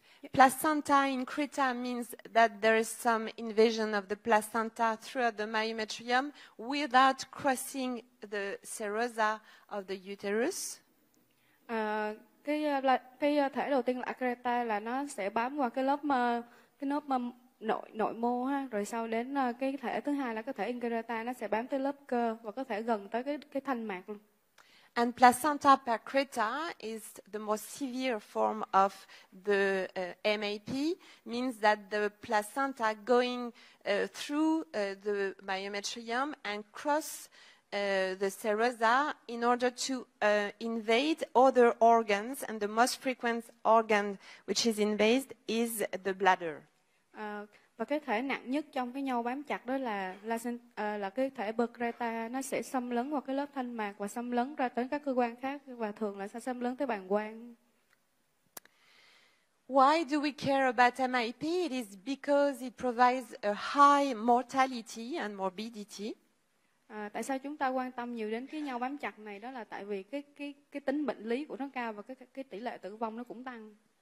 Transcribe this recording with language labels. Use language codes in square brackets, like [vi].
[en] Placenta increta means that there is some invasion of the placenta throughout the myometrium without crossing the serosa of the uterus. [vi] Cái thể đầu tiên là Akreta là nó sẽ bám qua cái lớp nội mô ha, rồi sau đến cái thể thứ hai là cái thể Ingrata, nó sẽ bám tới lớp cơ và có thể gần tới cái thanh mạc luôn. [en] And placenta percreta is the most severe form of the MAP, means that the placenta going through the myometrium and cross the serosa in order to invade other organs, and the most frequent organ which is invaded is the bladder. [vi] Và cái thể nặng nhất trong cái nhau bám chặt đó là cái thể percreta, nó sẽ xâm lấn vào cái lớp thanh mạc và xâm lấn ra tới các cơ quan khác, và thường là sẽ xâm lấn tới bàng quang. [en] Why do we care about MIP? It is because it provides a high mortality and morbidity. [vi] Tại sao chúng ta quan tâm nhiều đến cái nhau bám chặt này? Đó là tại vì cái tính bệnh lý của nó cao và cái tỷ lệ tử vong nó cũng tăng.